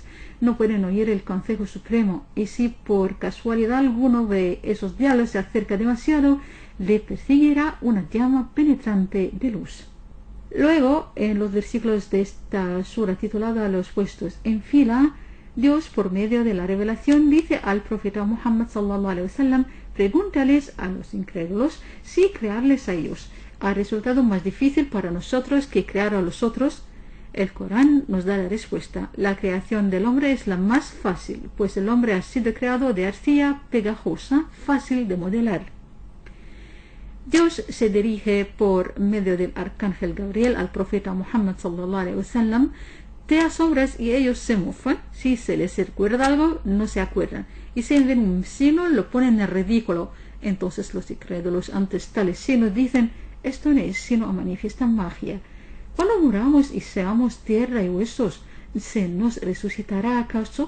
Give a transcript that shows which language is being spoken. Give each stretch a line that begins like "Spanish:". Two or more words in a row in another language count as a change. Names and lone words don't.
Spanish: No pueden oír el consejo supremo, y si por casualidad alguno de esos diablos se acerca demasiado, le perseguirá una llama penetrante de luz. Luego, en los versículos de esta sura titulada Los puestos en fila, Dios, por medio de la revelación, dice al profeta Muhammad
Arabic: صلى الله عليه وسلم:
Spanish: pregúntales a los incrédulos si crearles a ellos ha resultado más difícil para nosotros que crear a los otros. El Corán nos da la respuesta: la creación del hombre es la más fácil, pues el hombre ha sido creado de arcilla pegajosa, fácil de modelar. Dios se dirige por medio del arcángel Gabriel al profeta Muhammad
Arabic: صلى الله عليه وسلم:
Spanish: te asombras y ellos se mofan. Si se les recuerda algo, no se acuerdan, y si ven un signo, lo ponen en ridículo. Entonces los incrédulos ante tales signos dicen: esto no es sino manifiesta magia. Cuando muramos y seamos tierra y huesos, ¿se nos resucitará acaso?